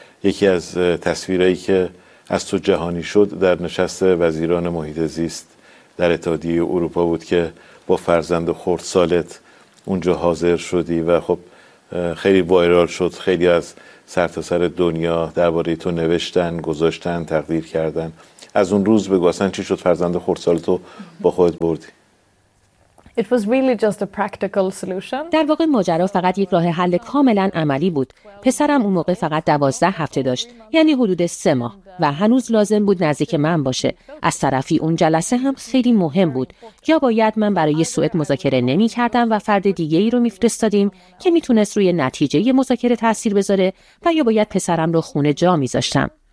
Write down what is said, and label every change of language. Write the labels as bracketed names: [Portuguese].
[Persian] یکی از تصویرهایی که از تو جهانی شد در نشست وزیران محیط زیست در اتحادیه اروپا بود که با فرزند خردسالت اونجا حاضر شدی و خب خیلی وایرال شد. خیلی از سرتاسر دنیا درباره تو نوشتن، گذاشتن، تقدیر کردن. از اون روز بگو اصلا چی شد فرزند خردسالت رو با خودت بردی؟ [English] It was really just a practical solution. [Persian] در واقع ماجرا فقط یک راه حل کاملا عملی بود. پسرم اون موقع فقط 12 هفته داشت، یعنی حدود 3 ماه، و هنوز لازم بود نزدیک من باشه. از طرفی اون جلسه هم خیلی مهم بود. یا باید من برای سوئد مذاکره نمی‌کردم و فرد دیگه‌ای رو می‌فرستادیم که می‌تونست روی نتیجه مذاکره تأثیر بذاره، و یا باید پسرم رو خونه جا می‌ذاشتم.